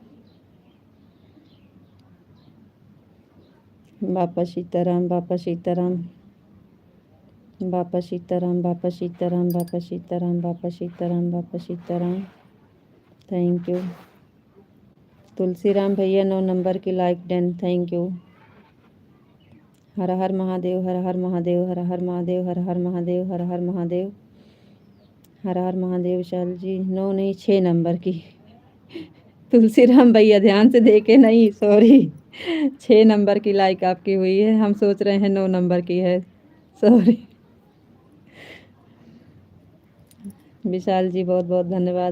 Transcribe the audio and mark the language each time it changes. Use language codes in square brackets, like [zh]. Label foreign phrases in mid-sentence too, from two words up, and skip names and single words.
[hi] बापा सीताराम, बापा सीताराम, बापा सीताराम, बापा सीताराम, बापा सीताराम, बापा सीताराम, बापा सीताराम। [en] thank you [hi] तुलसीराम भैया, 9 नंबर की [en] like done, thank you. [hi] हर हर महादेव, हर हर महादेव, हर हर महादेव, हर हर महादेव, हर हर महादेव, हर हर महादेव। विशाल जी 9 नहीं 6 नंबर की। तुलसीराम भैया ध्यान से देखे नहीं, सॉरी। 6 नंबर की लाइक आपकी हुई है, हम सोच रहे हैं 9 नंबर की है, सॉरी। विशाल जी बहुत बहुत धन्यवाद।